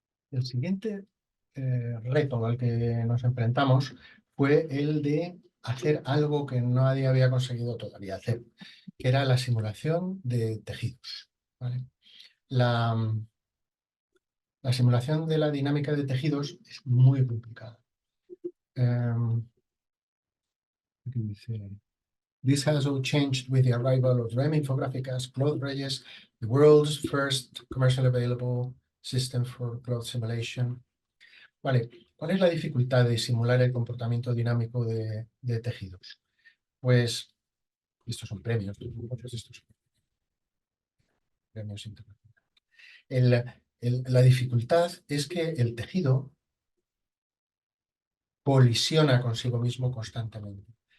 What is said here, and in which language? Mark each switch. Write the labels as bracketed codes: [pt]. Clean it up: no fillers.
[es] El siguiente reto al que nos enfrentamos fue el de hacer algo que nadie había conseguido todavía hacer, que era la simulación de tejidos, ¿vale? La, la simulación de la dinámica de tejidos es muy complicada. Aquí dice, [en] this has all changed with the arrival of REM Infographic as Cloth Reyes, the world's first commercially available system for cloth simulation. [es] Vale, ¿cuál es la dificultad de simular el comportamiento dinámico de tejidos? Pues estos son premios, muchos de estos son premios internacionales. La dificultad es que el tejido colisiona consigo mismo constantemente.